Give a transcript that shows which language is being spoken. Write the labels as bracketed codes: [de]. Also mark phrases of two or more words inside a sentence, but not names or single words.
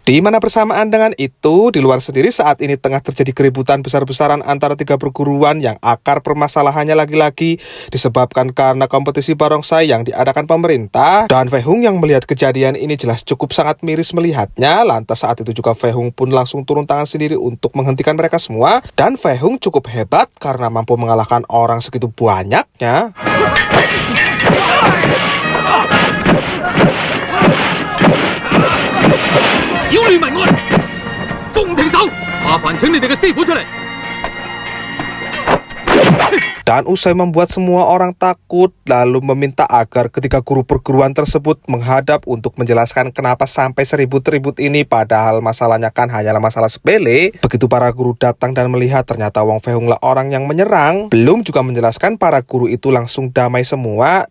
[id] Di mana bersamaan dengan itu, di luar sendiri saat ini tengah terjadi keributan besar-besaran antara tiga perguruan yang akar permasalahannya lagi-lagi disebabkan karena kompetisi barongsai yang diadakan pemerintah. Dan Fei Hung yang melihat kejadian ini jelas cukup sangat miris melihatnya. Lantas saat itu juga Fei Hung pun langsung turun tangan sendiri untuk menghentikan mereka semua. Dan Fei Hung cukup hebat karena mampu mengalahkan orang segitu banyaknya. [yue] 擾亂民安，仲唔停手？麻煩請你哋嘅師傅出嚟。 [id] Dan usai membuat semua orang takut, lalu meminta agar ketiga guru perguruan tersebut menghadap untuk menjelaskan kenapa sampai seribut-ribut ini, padahal masalahnya kan hanyalah masalah sepele. Begitu para guru datang dan melihat ternyata Wong Fei Hung lah orang yang menyerang, belum juga menjelaskan, para guru itu langsung damai semua.